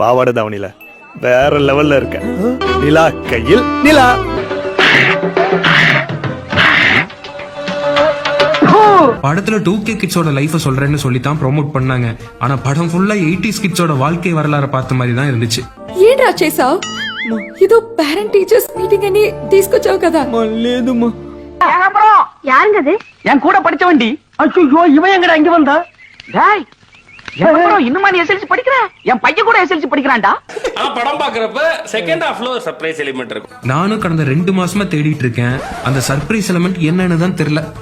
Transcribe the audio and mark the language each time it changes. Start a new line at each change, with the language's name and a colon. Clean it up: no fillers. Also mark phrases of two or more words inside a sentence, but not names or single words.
Tamil: பாவாடை தாவணில வேற லெவல்ல இருக்க. நிலா கையில் நிலா. படத்துல 2K கிட்ஸோட லைஃப சொல்றேன்னு சொல்லித்தான் ப்ரோமோட் பண்ணாங்க. ஆனா படம் ஃபுல்லா 80s கிட்ஸோட வாழ்க்கை வரலாறு பார்த்த மாதிரி தான் இருந்துச்சு.
Telugu: ఏంట్రా చేసావు? ఇదో
English: parent teachers meeting
Telugu: అని తీసుకొచ్చావు కదా. లేదమ్మా.
Tamil: யாருங்க அது? என் கூட படிச்ச வண்டி. ஐயோ இவன் எங்கடா இங்க வந்தா? டேய் இன்னுமா நீ எஸ்எல்சி படிக்கிற? என் பையன் கூட எஸ்எல்சி படிக்கிறான்டா. ஆனா படம் பாக்குறப்ப செகண்ட் ஹாஃப்ல ஒரு
English: surprise element
Tamil: இருக்கும். நானும் கடந்த 2 மாசமா தேடிட்டு இருக்கேன். அந்த
English: surprise element
Tamil: என்னன்னு தான் தெரியல.